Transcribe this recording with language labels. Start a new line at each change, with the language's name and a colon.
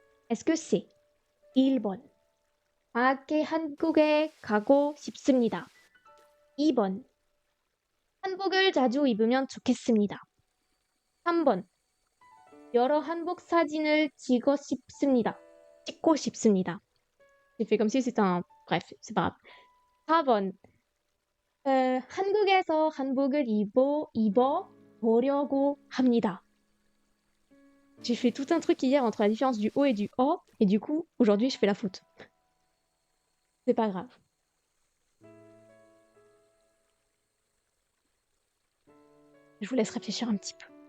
French: Est-ce que c'est
Korean: 1번 방학에 한국에 가고 싶습니다. 2번 한복을 자주 입으면 좋겠습니다. 3번 여러 한복 사진을 찍고 싶습니다.
French: J'ai fait comme si c'était un... Bref, c'est pas grave.
Korean: 4번 한국에서 한복을 입어보려고 합니다.
French: J'ai fait tout un truc hier entre la différence du O et du O, et du coup, aujourd'hui, je fais la faute. C'est pas grave. Je vous laisse réfléchir un petit peu.